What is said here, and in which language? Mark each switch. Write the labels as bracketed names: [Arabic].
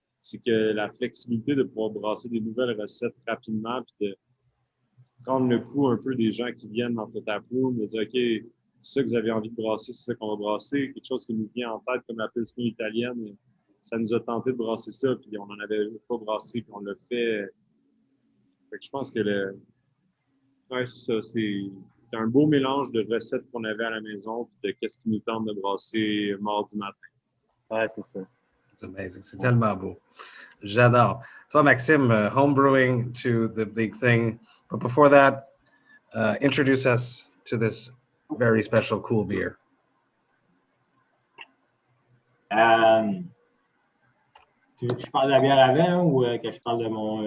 [French] C'est que la flexibilité de pouvoir brasser des nouvelles recettes rapidement, puis de prendre le pouls un peu des gens qui viennent dans ton taproom, de dire OK, c'est ça que vous avez envie de brasser, c'est ça qu'on va brasser, quelque chose qui nous vient en tête comme la pilsner italienne, ça nous a tenté de brasser ça, puis on n'en avait pas brassé, puis on l'a fait. Fait que je pense que ouais, c'est ça, c'est un beau mélange de recettes qu'on avait à la maison, puis de qu'est-ce qui nous tente de brasser mardi matin. Ouais, c'est ça. C'est amazing. C'est tellement beau. J'adore. Toi, [English] Maxime, homebrewing to the big thing. But before that, introduce us to this very special cool beer. [French] Tu veux que je parle de la bière avant ou que je parle de mon...